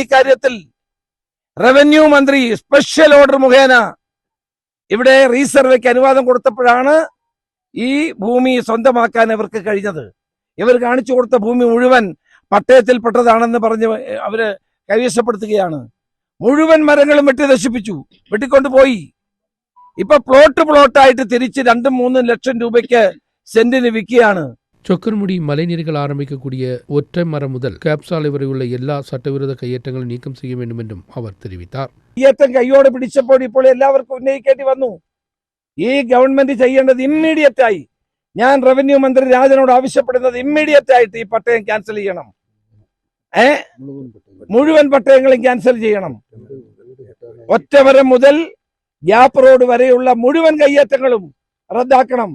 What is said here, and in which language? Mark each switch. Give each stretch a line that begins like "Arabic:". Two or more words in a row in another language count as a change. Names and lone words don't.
Malayalam: ഈ കാര്യത്തിൽ റവന്യൂ മന്ത്രി സ്പെഷ്യൽ ഓർഡർ മുഖേന ഇവിടെ റീസർവേക്ക് അനുവാദം കൊടുത്തപ്പോഴാണ് ഈ ഭൂമി സ്വന്തമാക്കാൻ ഇവർക്ക് കഴിഞ്ഞത്. ഇവർ കാണിച്ചു കൊടുത്ത ഭൂമി മുഴുവൻ പട്ടയത്തിൽപ്പെട്ടതാണെന്ന് പറഞ്ഞ് അവര് കൈവശപ്പെടുത്തുകയാണ്. മുഴുവൻ മരങ്ങളും വെട്ടി നശിപ്പിച്ചു, വെട്ടിക്കൊണ്ടുപോയി. ഇപ്പൊ പ്ലോട്ടായിട്ട് തിരിച്ച് 2-3 ലക്ഷം രൂപയ്ക്ക് സെന്റിന് വിൽക്കുകയാണ്.
Tamil: சொக்கர்முடி மலைநீர்கள் ஆரம்பிக்கக்கூடிய ஒற்றை மரம் முதல் கேப்சாலை வரை உள்ள எல்லா சட்டவிரோத கையேற்றங்களை நீக்கம் செய்ய வேண்டும் என்றும் அவர் தெரிவித்தார்.
Malayalam: കയ്യേറ്റം കയ്യോടെ പിടിച്ചപ്പോൾ ഇപ്പോൾ എല്ലാവർക്കും ഉന്നയിക്കേണ്ടി വന്നു. ഈ ഗവൺമെന്റ് ചെയ്യേണ്ടത് ഇമ്മീഡിയറ്റ് ആയി, ഞാൻ റവന്യൂ മന്ത്രി രാജനോട് ആവശ്യപ്പെടുന്നത് ഇമ്മീഡിയറ്റ് ആയിട്ട് ഈ പട്ടയം ക്യാൻസൽ ചെയ്യണം. മുഴുവൻ പട്ടയങ്ങളും ക്യാൻസൽ ചെയ്യണം. ഒറ്റമരം മുതൽ ഗ്യാപ്പ് റോഡ് വരെയുള്ള മുഴുവൻ കയ്യേറ്റങ്ങളും റദ്ദാക്കണം.